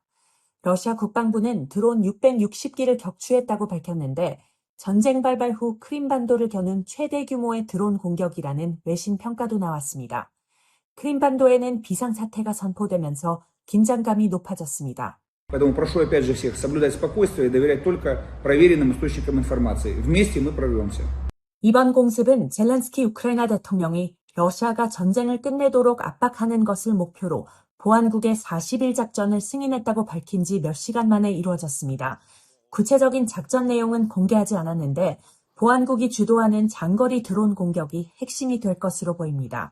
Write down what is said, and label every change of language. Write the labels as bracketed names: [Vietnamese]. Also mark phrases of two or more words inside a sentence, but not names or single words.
[Korean] 러시아 국방부는 드론 660기를 격추했다고 밝혔는데 전쟁 발발 후 크림반도를 겨눈 최대 규모의 드론 공격이라는 외신 평가도 나왔습니다. 크림반도에는 비상사태가 선포되면서 긴장감이 높아졌습니다. [Russian] Поэтому прошу опять же всех соблюдать спокойствие и доверять только проверенным источникам информации. Вместе мы прорвемся. [Korean] 이번 공습은 젤렌스키 우크라이나 대통령이 러시아가 전쟁을 끝내도록 압박하는 것을 목표로 보안국의 40일 작전을 승인했다고 밝힌 지 몇 시간 만에 이루어졌습니다. 구체적인 작전 내용은 공개하지 않았는데 보안국이 주도하는 장거리 드론 공격이 핵심이 될 것으로 보입니다.